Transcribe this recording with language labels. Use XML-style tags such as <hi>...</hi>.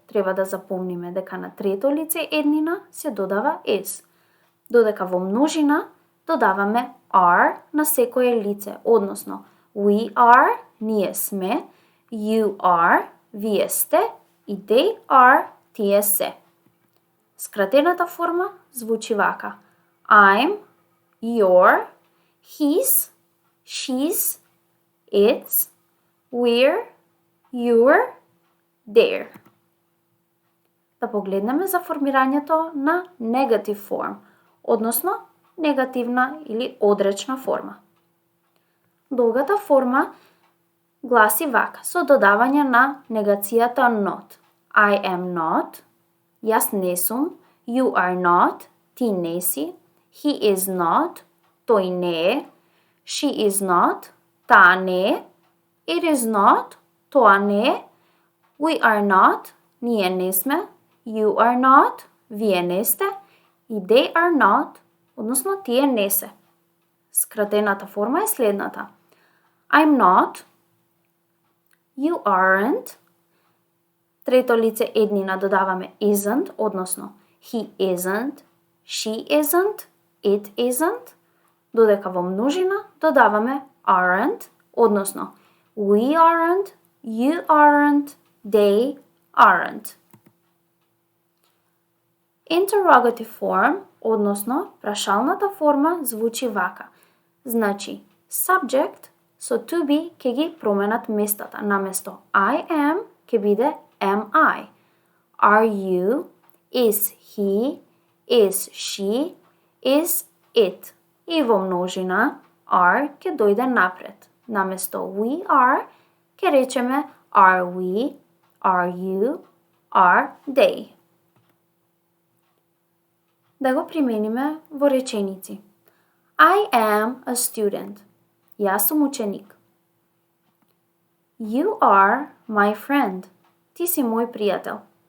<mk>Треба да запомниме дека на трето лице еднина се додава is, додека во множина додаваме are на секое лице, односно</mk> <en>we are,</en> <mk>ние сме,</mk> <en>you are,</en> <mk>вие сте и</mk> <en>they are,</en> <mk>тие се. Скратената форма звучи вака:</mk> <en>I'm, your, he's, she's, it's, we're, you're, they're.</en> <mk>Да погледнеме за формирањето на negative form, односно негативна или одречна форма. Долгата форма гласи вака, со додавање на негацијата not.</mk> <en>I am not,</en> <mk>јас не сум,</mk> <en>you are not,</en> <mk>ти не си,</mk> <en>he is not,</en> <mk>тој не е,</mk> <en>she is not,</en> <mk>таа не е,</mk> <en>it is not,</en> <mk>тоа не е,</mk> <en>we are not,</en> <mk>ние не сме, you are not, вие не сте, и</mk> <en>they are not,</en> <mk>односно тие не се. Скратената форма е следната:</mk> <en>I'm not, you aren't,</en> <mk>трето лице еднина додаваме</mk> <en>isn't, односно he isn't, she isn't, it isn't,</en> <mk>додека во множина додаваме</mk> <en>aren't, односно we aren't, you aren't, they aren't. Interrogative form,</en> <mk>односно прашалната форма звучи вака. Значи, subject со to be ќе ги променат местата. Наместо</mk> <en>I am</en> <mk>ќе биде</mk> <en>am I. Are you? Is he? Is she? Is it?</en> <mk>И во множина are ќе дојде напред. Наместо</mk> <en>we are</en> <mk>ќе речеме</mk> <en>are we? Are you? Are they?</en> <mk>Да го примениме во реченици.</mk> <en>I am a student.</en> <mk>Јас сум ученик.</mk> <en>You are my friend.</en> <mk>Ти си мој пријател.</mk>